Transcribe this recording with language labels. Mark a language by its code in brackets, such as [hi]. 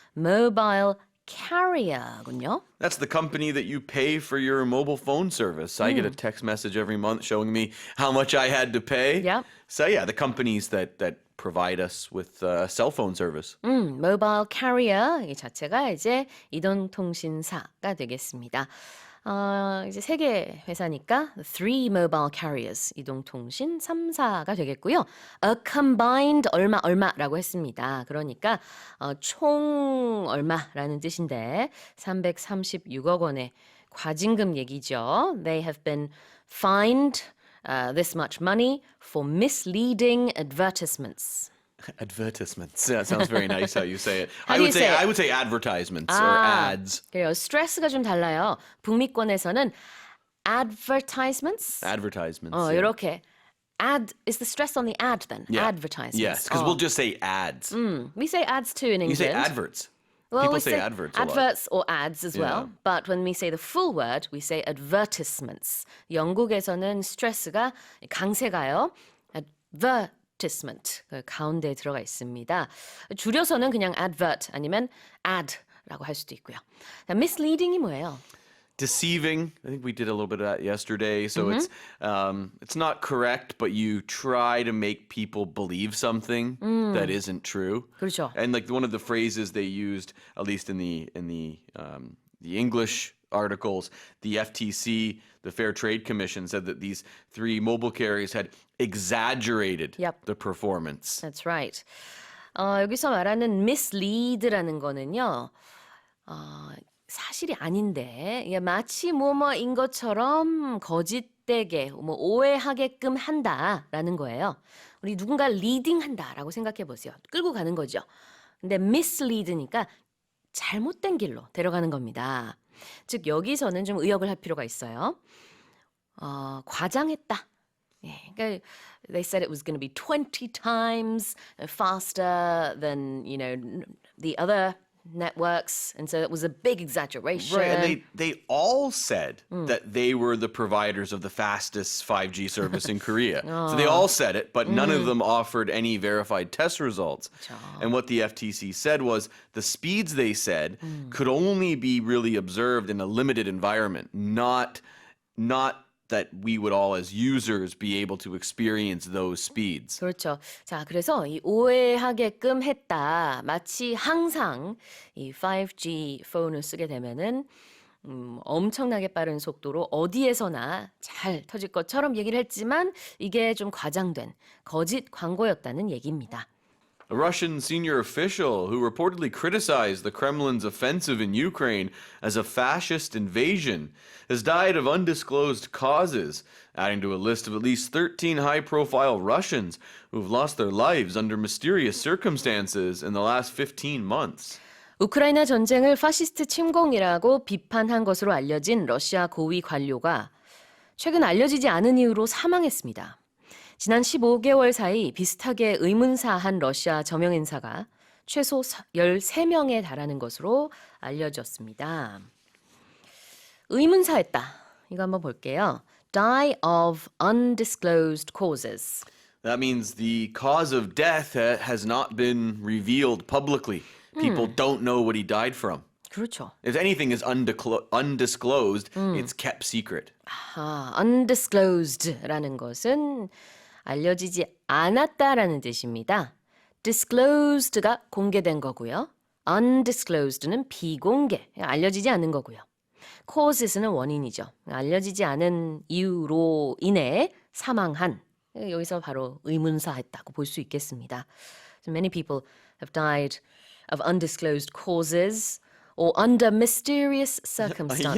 [ko] mobile carrier군요. [en] That's the company that you pay for your mobile phone service. I get a text message every month showing me how much I had to pay. Yep. So yeah, the companies that provide us with cell phone service. [ko] mobile carrier 이 자체가 이제 이동통신사가 되겠습니다. 이제 세 개 회사니까 [en] 3 mobile carriers [ko] 이동통신 3사가 되겠고요. [en] A combined [ko] 얼마라고 했습니다. 그러니까 총 얼마라는 뜻인데 336억 원의 과징금 얘기죠. [en] They have been fined this much money for misleading advertisements. Advertisements. Yeah, it sounds very nice how you say it. How do you say it? I would say advertisements or ads. [ko] 그래요. 스트레스가 좀 달라요. 북미권에서는 advertisements. [en] Advertisements. Yeah. [ko] 이렇게 [en] ad is the stress on the ad then. Yeah. Advertisements. Yes, because we'll just say ads. We say ads too in You England. say adverts. Well, People we say adverts a lot. adverts or ads as well. Yeah. But when we say the full word, we say advertisements. [ko] 영국에서는 스트레스가 강세가요. advertisement 그 가운데 들어가 있습니다. 줄여서는 그냥 advert 아니면 ad라고 할 수도 있고요. misleading이 뭐예요? [en] Deceiving. I think we did a little bit of that yesterday. So it's not correct, but you try to make people believe something that isn't true. [ko] 그렇죠. [en] And like one of the phrases they used, at least in the English articles, the FTC, the Fair Trade Commission, said that these 3 mobile carriers had exaggerated Yep. the performance. That's right. [ko] 여기서 말하는 mislead라는 거는요. 사실이 아닌데 이게 마치 뭐뭐인 것처럼 거짓되게 오해하게끔 한다라는 거예요. 우리 누군가 리딩한다라고 생각해 보세요. 끌고 가는 거죠. 근데 mislead니까 잘못된 길로 데려가는 겁니다. 즉 여기서는 좀 의역을 할 필요가 있어요. 과장했다. 예, 그러니까 [en] they said it was going to be 20 times faster than, the other networks, and so it was a big exaggeration. Right, and they all said that they were the providers of the fastest 5G service in Korea. So they all said it, but none of them offered any verified test results. And what the FTC said was the speeds they said could only be really observed in a limited environment, not that we would all as users be able to experience those speeds. [ko] 그렇죠. 자, 그래서 이 오해하게끔 했다. 마치 항상 이 5G 폰을 쓰게 되면은 엄청나게 빠른 속도로 어디에서나 잘 터질 것처럼 얘기를 했지만 이게 좀 과장된 거짓 광고였다는 얘기입니다. [en] A Russian senior official who reportedly criticized the Kremlin's offensive in Ukraine as a fascist invasion has died of undisclosed causes, adding to a list of at least 13 high-profile Russians who've lost their lives under mysterious circumstances in the last 15 months. [ko] 우크라이나 전쟁을 파시스트 침공이라고 비판한 것으로 알려진 러시아 고위 관료가 최근 알려지지 않은 이유로 사망했습니다. 지난 15개월 사이 비슷하게 의문사한 러시아 저명 인사가 최소 13명에 달하는 것으로 알려졌습니다. 의문사했다. 이거 한번 볼게요. [en] Die of undisclosed causes. That means the cause of death has not been revealed publicly. People don't know what he died from. [ko] 그렇죠. [en] If anything is undisclosed, it's kept secret. [ko] undisclosed라는 것은 알려지지 않았다라는 뜻입니다. disclosed가 공개된 거고요. undisclosed는 비공개, 알려지지 않은 거고요. causes는 원인이죠. 알려지지 않은 이유로 인해 사망한. 여기서 바로 의문사했다고 볼 수 있겠습니다. [en] So many people have died of undisclosed causes or under mysterious circumstances.